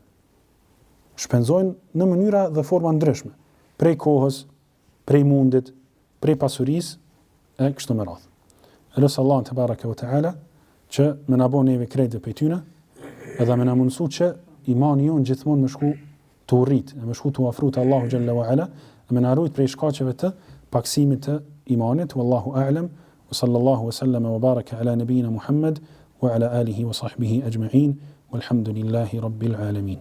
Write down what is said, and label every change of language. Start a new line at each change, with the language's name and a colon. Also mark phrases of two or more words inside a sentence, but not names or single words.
Albanian: Shpenzojnë në mënyra dhe forma ndryshme, prej kohës, prej mundit, prej pasurisë e kështu me radhë. Elos Allah
Arabic: تبارك وتعالى
Albanian: që më na bën neve krejtë për tyne, edhe më na mundësu që imani jon gjithmonë më shku të urrit, më shku të afrohet te Allahu
Arabic: جل وعلا,
Albanian: më na ruajt prej shkaqeve të paksimit të imanit.
Arabic: والله أعلم. وصلى الله وسلم وبارك على نبينا محمد وعلى آله وصحبه أجمعين والحمد لله رب العالمين.